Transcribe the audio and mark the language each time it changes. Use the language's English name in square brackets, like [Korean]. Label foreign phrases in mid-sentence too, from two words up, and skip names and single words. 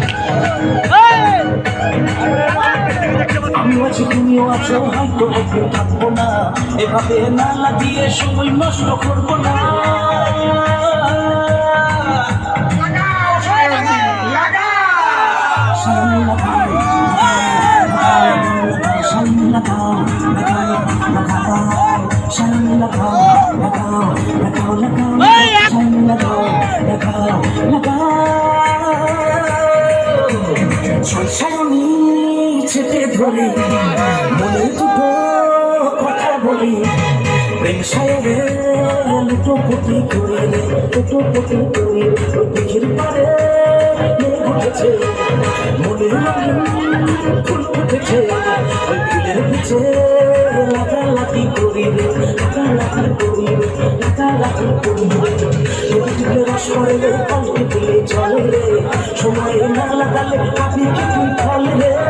[Bangla] আমিও আছি তুমিও আছো হয়তো একদিন থাকবো না এভাবে না লাগিয়ে সময় নষ্ট করবো না [Hindi] शाइनी लगाओ, लगाओ, लगाओ, लगाओ, शाइनी लगाओ, लगाओ, लगाओ. [Bangla] জলসায় আমি চেপে ধরি মনের দুটো কথা বলি প্রেম সাগরে লুটোপুটি করি রে লুটোপুটি করি দিঘির পারে মেঘ উঠেছে মনে রঙিন ফুল উঠেছে ওই ফুলের পিছে লাগালাগি করি রে লাগালাগি করি রে লাগালাগি করি রে লেবু টিপলে রস পড়ে রে কল টিপলে জল রে সময়ে না লাগালে পাবি কি তুই ফল রে